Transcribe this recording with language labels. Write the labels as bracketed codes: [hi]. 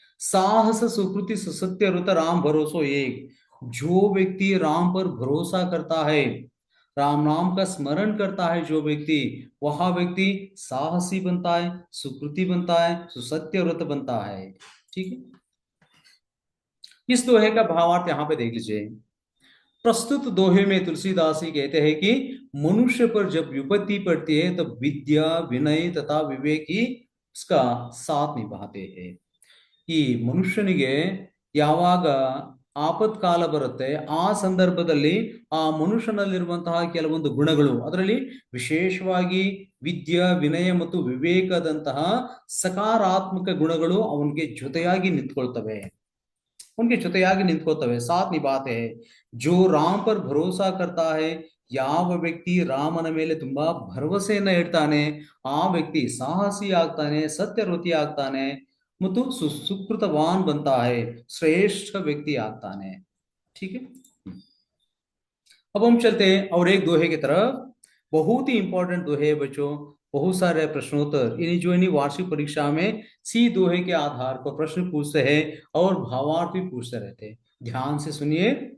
[hi] साहस सुकृति सुसत्य रुत राम भरोसो एक, जो व्यक्ति राम पर भरोसा करता है, राम नाम का स्मरण करता है जो व्यक्ति, वह व्यक्ति साहसी बनता है, सुकृति बनता है, सुसत्य व्रत बनता है। ठीक है, इस दोहे का भावार्थ यहाँ पे देख लीजिए। प्रस्तुत दोहे में तुलसीदास जी कहते हैं कि मनुष्य पर जब विपत्ति पड़ती है तब विद्या विनय तथा विवेक ही उसका साथ निभाते हैं. [kn] ಈ ಮನುಷ್ಯನಿಗೆ ಯಾವಾಗ ಆಪತ್ಕಾಲ ಬರುತ್ತೆ ಆ ಸಂದರ್ಭದಲ್ಲಿ ಆ ಮನುಷ್ಯನಲ್ಲಿರುವಂತಹ ಕೆಲವೊಂದು ಗುಣಗಳು, ಅದರಲ್ಲಿ ವಿಶೇಷವಾಗಿ ವಿದ್ಯಾ ವಿನಯ ಮತ್ತು ವಿವೇಕದಂತಹ ಸಕಾರಾತ್ಮಕ ಗುಣಗಳು ಅವನಿಗೆ ಜೊತೆಯಾಗಿ ನಿಂತ್ಕೊಳ್ತವೆ, उनके ಜೊತೆಯಾಗಿ ನಿಂತ್ಕೋತವೆ, [hi] ಸಾಥ್ ನಿಭಾತೆ ಹೈ. ಜೋ ರಾಮ್ ಪರ್ ಭರೋಸಾ ಕರ್ತಾ ಹೈ, [kn] ಯಾವ ವ್ಯಕ್ತಿ ರಾಮನ ಮೇಲೆ ತುಂಬಾ ಭರವಸೆಯನ್ನ ಇಡ್ತಾನೆ ಆ ವ್ಯಕ್ತಿ ಸಾಹಸಿ ಆಗ್ತಾನೆ, ಸತ್ಯವ್ರತಿ ಆಗ್ತಾನೆ ಮತ್ತು ಸುಕೃತವಾನ್ [hi] बनता है, श्रेष्ठ व्यक्ति [kn] ಆಗ್ತಾನೆ. [hi] ठीक है, अब हम चलते हैं और एक दोहे की तरफ. बहुत ही इंपॉर्टेंट दोहे है बच्चों, बहुत सारे प्रश्नोत्तर इन्हीं जो इन्हीं वार्षिक परीक्षा में सी दोहे के आधार पर प्रश्न पूछते हैं और भावार्थ भी पूछते रहते हैं. ध्यान से सुनिए.